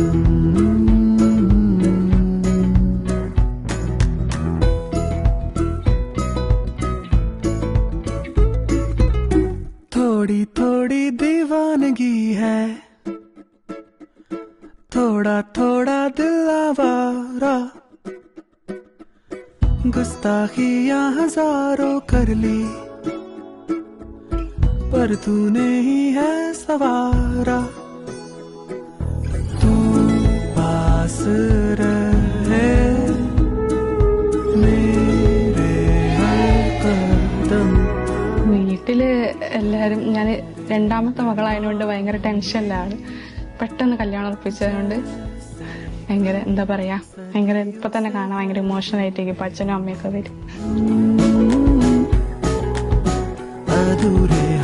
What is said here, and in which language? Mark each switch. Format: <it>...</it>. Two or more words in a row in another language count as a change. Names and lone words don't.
<hi>थोड़ी थोड़ी दीवानगी है, थोड़ा थोड़ा दिल आवारा, गुस्ताखियां हजारों कर ली पर तूने ही है सवारा. तू पास रहे मेरे हर कदम.</hi> <ml>വീട്ടില് എല്ലാരും, ഞാൻ 2ാമത്തെ മകളായതുകൊണ്ട് ഭയങ്കര ടെൻഷനിലാണ്. പെട്ടെന്ന് കല്യാണം ഉറപ്പിച്ചതുകൊണ്ട് ഭയങ്കര എന്താ പറയാ, ഭയങ്കര ഇപ്പൊ തന്നെ കാണാൻ ഭയങ്കര ഇമോഷണൽ ആയിട്ടേക്ക്. ഇപ്പൊ അച്ഛനും അമ്മയൊക്കെ വരും.</ml>